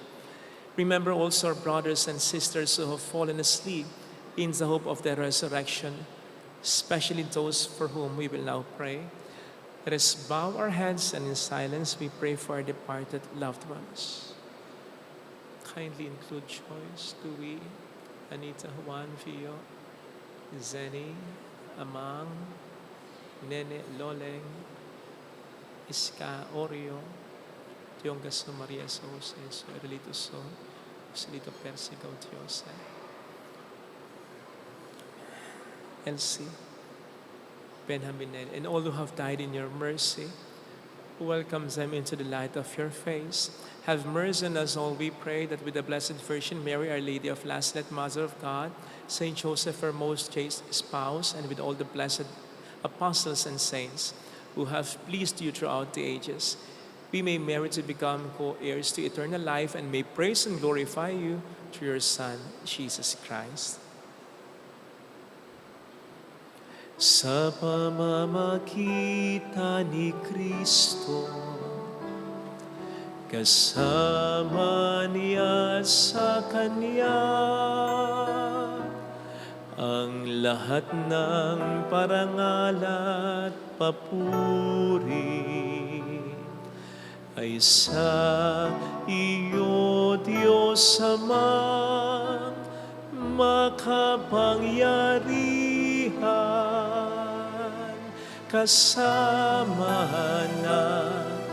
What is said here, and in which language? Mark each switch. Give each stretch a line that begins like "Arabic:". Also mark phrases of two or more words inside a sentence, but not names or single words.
English: Remember also our brothers and sisters who have fallen asleep in the hope of their resurrection, especially those for whom we will now pray. Let us bow our heads and in silence we pray for our departed loved ones. Kindly include Joyce, Louie, Anita, Juan, Fio, Zenny, Amang, Nene, Loleng, Iska, Oreo, Tiongaso, Maria Jose, Erelito So, Joselito Percy, Gautiose, Elsie, Benjamin, and all who have died in your mercy, who welcomes them into the light of your face. Have mercy on us all, we pray, that with the Blessed Virgin Mary, Our Lady of Lazaret, Mother of God, Saint Joseph, her most chaste spouse, and with all the blessed apostles and saints who have pleased you throughout the ages, we may merit to become co-heirs to eternal life and may praise and glorify you through your Son, Jesus Christ.
Filipino: Sa pamamagitan ni Kristo, kasama niya sa Kanya, ang lahat ng parangal at papuri ay sa iyo, Diyos Amang makapangyarihan, kasama ng